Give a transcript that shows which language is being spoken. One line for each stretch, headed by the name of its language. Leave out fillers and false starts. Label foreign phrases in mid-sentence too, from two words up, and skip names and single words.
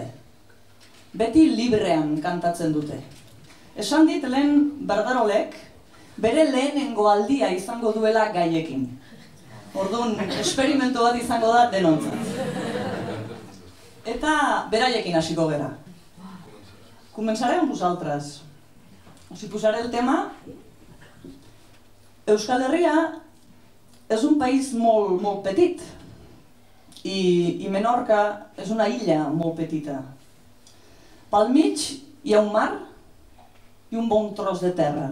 Basque: Beti librean kantatzen dute. Esan dit lehen Berdarolek bere lehenengo aldia izango duela gaiekin. Orduan, esperimentu bat izango da denontzat. Eta beraiekin hasiko gera.
Catalan: Comenzarem vosaltres. Us hi posaré el tema. Euskal Herria és un país molt, molt petit. I Menorca és una illa molt petita. Pel mig hi ha un mar i un bon tros de terra.